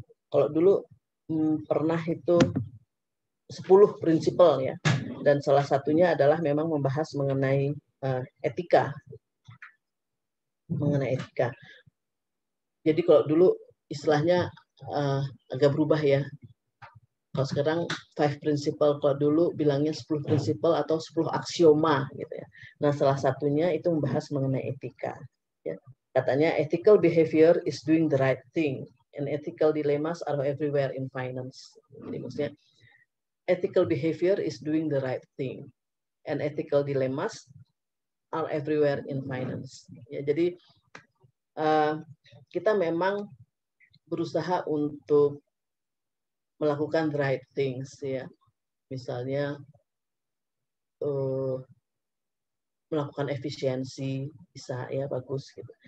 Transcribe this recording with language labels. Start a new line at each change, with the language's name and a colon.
Indonesian: Kalau dulu pernah itu 10 prinsipal ya, dan salah satunya adalah memang membahas mengenai etika. Jadi kalau dulu istilahnya agak berubah ya. Kalau sekarang 5 principle, kalau dulu bilangnya 10 principle atau 10 aksioma gitu ya. Nah, salah satunya itu membahas mengenai etika. Ya. Katanya
English: ethical behavior is doing the right thing and ethical dilemmas are everywhere in finance.
Indonesian: Jadi maksudnya
English: ethical behavior is doing the right thing and ethical dilemmas are everywhere in finance.
Indonesian: Ya, jadi kita memang berusaha untuk melakukan
English: the right things
Indonesian: ya, misalnya melakukan efisiensi bisa ya, bagus gitu.